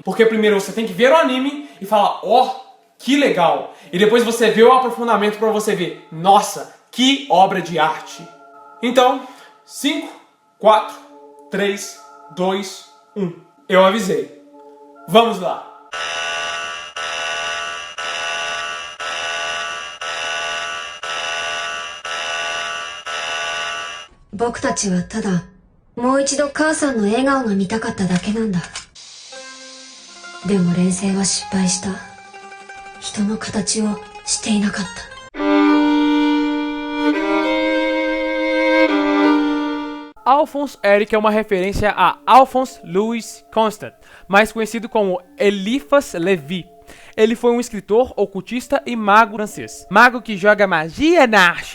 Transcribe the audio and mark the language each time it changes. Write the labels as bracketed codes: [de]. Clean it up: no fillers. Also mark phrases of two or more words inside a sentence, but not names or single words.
[pt] Porque primeiro você tem que ver o anime e falar, ó, que legal! E depois você vê o aprofundamento para você ver, nossa, que obra de arte! Então, 5, 4, 3, 2, 1. Eu avisei. Vamos lá. [ja] 僕たちはただもう一度母さんの笑顔が見たかっただけなんだ。でも錬成は失敗した。人の形をしていなかった。 [pt] Alphonse Eric é uma referência a Alphonse Louis Constant, mais conhecido como Eliphas Levi. Ele foi um escritor, ocultista e mago francês. Mago que joga magia na arte?